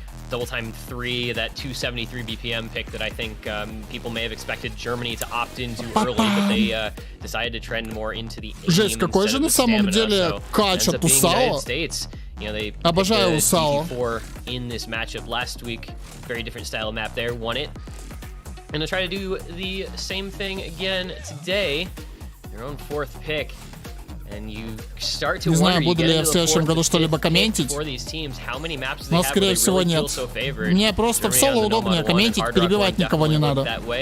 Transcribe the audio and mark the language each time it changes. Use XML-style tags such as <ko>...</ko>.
<en>Double time 3, that 273 BPM pick that I think people may have expected Germany to opt into early, but they decided to trend more into the aim.</en> <ru>Жесть, какой же на самом деле качет у САО. Обожаю у САО.</ru> <en>In this matchup last week, very different style of map there, won it. And to try to do the same thing again today, your own fourth pick.</en> <ru>Не знаю, буду ли я в следующем году что-либо комментить, но, скорее всего, нет. Мне просто в соло удобнее комментить, перебивать никого не надо.</ru>